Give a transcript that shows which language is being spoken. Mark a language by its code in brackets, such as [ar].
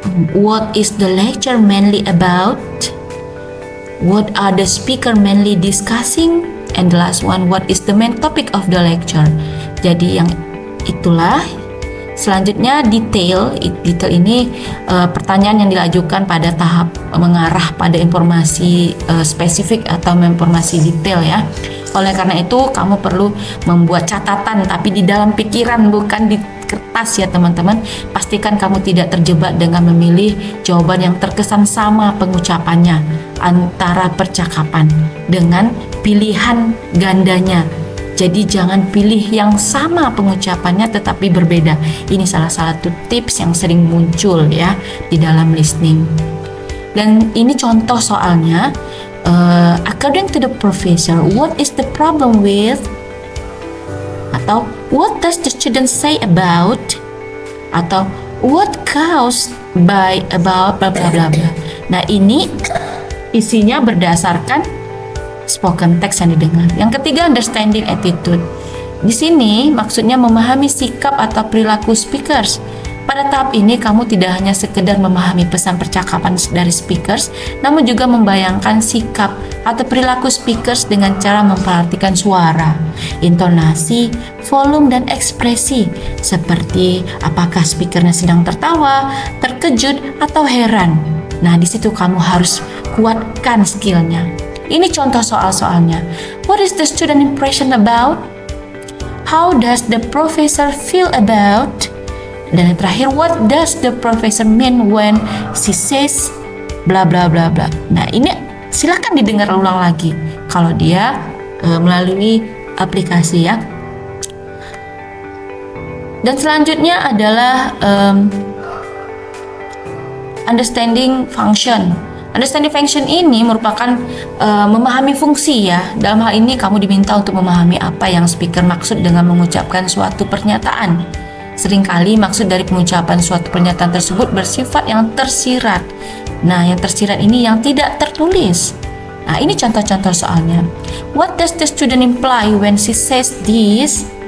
[en] What is the lecture mainly about? What are the speaker mainly discussing? And the last one, what is the main topic of the lecture? [id] Jadi yang itulah. Selanjutnya detail ini pertanyaan yang diajukan pada tahap mengarah pada informasi spesifik atau informasi detail ya. Oleh karena itu kamu perlu membuat catatan tapi di dalam pikiran, bukan di kertas ya teman-teman. Pastikan kamu tidak terjebak dengan memilih jawaban yang terkesan sama pengucapannya antara percakapan dengan pilihan gandanya. Jadi jangan pilih yang sama pengucapannya tetapi berbeda. Ini salah satu tips yang sering muncul ya di dalam listening. Dan ini contoh soalnya. [en] According to the professor, what is the problem with? [id] Atau [en] what does the student say about? [id] Atau [en] what caused by about bla bla bla bla. [id] Nah, ini isinya berdasarkan spoken text yang didengar. Yang ketiga, understanding attitude. Di sini maksudnya memahami sikap atau perilaku speakers. Pada tahap ini kamu tidak hanya sekedar memahami pesan percakapan dari speakers, namun juga membayangkan sikap atau perilaku speakers dengan cara memperhatikan suara, intonasi, volume, dan ekspresi, seperti apakah speakernya sedang tertawa, terkejut, atau heran. Nah, di situ kamu harus kuatkan skillnya. Ini contoh soal-soalnya. [en] What is the student impression about? How does the professor feel about? [id] Dan yang terakhir, [en] what does the professor mean when she says bla bla bla bla. [id] Nah, ini silakan didengar ulang lagi kalau dia melalui aplikasi ya. Dan selanjutnya adalah understanding function. Understanding function ini merupakan memahami fungsi ya. Dalam hal ini kamu diminta untuk memahami apa yang speaker maksud dengan mengucapkan suatu pernyataan. Seringkali maksud dari pengucapan suatu pernyataan tersebut bersifat yang tersirat. Nah, yang tersirat ini yang tidak tertulis. Nah, ini contoh-contoh soalnya. [en] What does the student imply when she says this?